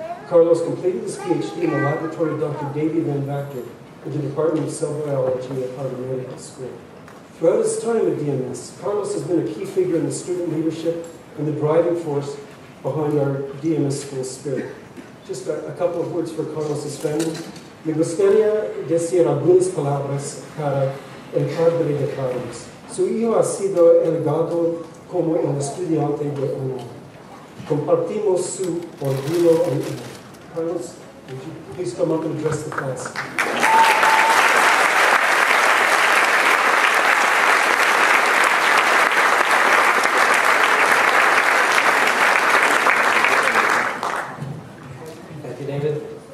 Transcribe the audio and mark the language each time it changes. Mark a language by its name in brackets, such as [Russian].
[English] Carlos completed his PhD in the laboratory of Dr. Davy Van Vactor in the Department of Cell Biology at Harvard Medical School. Throughout his time at DMS, Carlos has been a key figure in the student leadership and the driving force behind our DMS school spirit. Just a couple of words for Carlos's family. [Spanish] Me gustaría decir algunas palabras para el padre de Carlos. Su hijo ha sido elegado como un estudiante de honor. Compartimos su orgullo en él. [English] Carlos, would you please come up and address the class? Thank you, David.